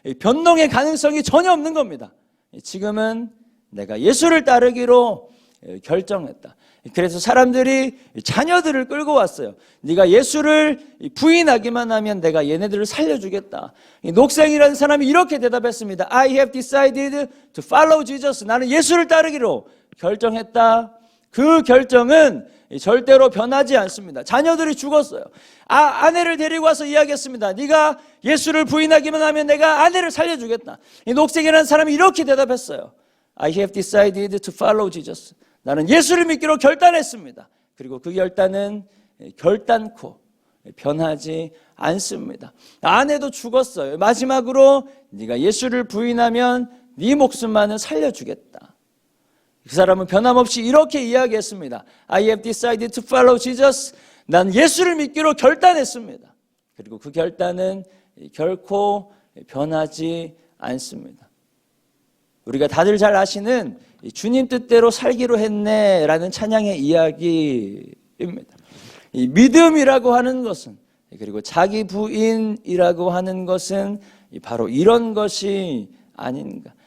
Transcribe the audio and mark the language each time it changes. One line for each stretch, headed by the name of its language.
Korean: 변동의 가능성이 전혀 없는 겁니다. 지금은 내가 예수를 따르기로 결정했다. 그래서 사람들이 자녀들을 끌고 왔어요. 네가 예수를 부인하기만 하면 내가 얘네들을 살려주겠다. 녹생이라는 사람이 이렇게 대답했습니다.
English: I have decided to follow Jesus.
Korean: 나는 예수를 따르기로 결정했다. 그 결정은 절대로 변하지 않습니다. 자녀들이 죽었어요. 아내를 데리고 와서 이야기했습니다. 네가 예수를 부인하기만 하면 내가 아내를 살려주겠다. 이 녹생이라는 사람이 이렇게 대답했어요.
English: I have decided to follow Jesus.
Korean: 나는 예수를 믿기로 결단했습니다. 그리고 그 결단은 결단코 변하지 않습니다. 아내도 죽었어요. 마지막으로 네가 예수를 부인하면 네 목숨만은 살려주겠다. 그 사람은 변함없이 이렇게 이야기했습니다.
English: I have decided to follow Jesus.
Korean: 난 예수를 믿기로 결단했습니다. 그리고 그 결단은 결코 변하지 않습니다. 우리가 다들 잘 아시는 주님 뜻대로 살기로 했네라는 찬양의 이야기입니다. 이 믿음이라고 하는 것은, 그리고 자기 부인이라고 하는 것은 바로 이런 것이 아닌가.